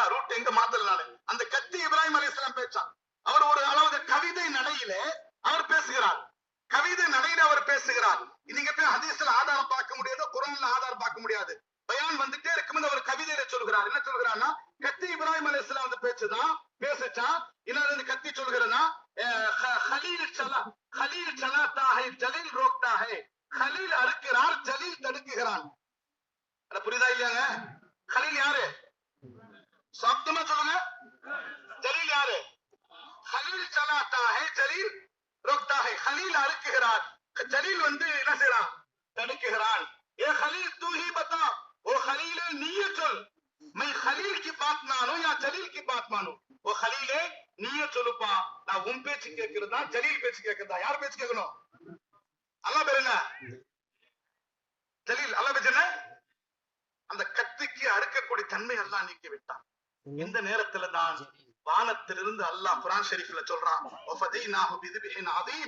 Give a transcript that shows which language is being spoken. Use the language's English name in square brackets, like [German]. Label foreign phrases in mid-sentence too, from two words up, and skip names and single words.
[Tamil] ரூட் எங்க மாத்தலனால அந்த கத்தி இப்ராஹிம் அலைஹிஸ்ஸலாம் பேச்சான். அவர் ஒரு அளவு கவிதை நடையில அவர் பேசுகிறார். கவிதை நடையில அவர் பேசுகிறார். நீங்க போய் ஹதீஸ்ல ஆதாரம் பார்க்க முடியாது, குர்ஆன்ல ஆதாரம் பார்க்க முடியாது. பயான் வந்துட்டே இருக்கும்போது அவர் கவிதையில சொல்கிறார். என்ன சொல்கிறார்னா, கத்தி இப்ராஹிம் அலைஹிஸ்ஸலாம் பேசுதான் பேசிச்சான். இன்னொரு கத்தி சொல்கிறதா, [Hindi] खलील चलाता है जलील रोकता है. [Tamil] खलील அறுக்கிறார், ஜலீல் தடுக்குகிறான். அத புரியுதா இல்லையாங்க? खलील யாரு? சப்தமா சொல்லுங்க. ஜலீல் யாரு? [Hindi] खलील चलाता है जलील रोकता है. [Tamil] खलील அறுக்கிறார், ஜலீல் என்ன செய்றான்? தடுக்குகிறான். [Hindi] ஏ खलील तू ही बता, ओ खलील [Tamil] நீயே சொல். [Hindi] मैं खलील की बात मानूं या जलील की बात मानूं? ओ खलील [Tamil] நீயே சொல்லுப்பா, நான் உன் பேச்சு கேட்கிறதா ஜலீல் பேச்சு கேட்கிறதா? யார் பேச்சு கேட்கணும்? அல்லாஹ் பேர் என்ன? ஜலீல். அல்லாஹ் பேச்சு என்ன? அந்த கத்திக்கு அறுக்கக்கூடிய தன்மை அல்லாஹ் நீக்கி விட்டான். இந்த நேரத்துல தான் வானத்திலிருந்து அல்லாஹ் குர்ஆன் ஷரீஃப்ல சொல்றான், [Arabic] وفديناه بذبح عظيم.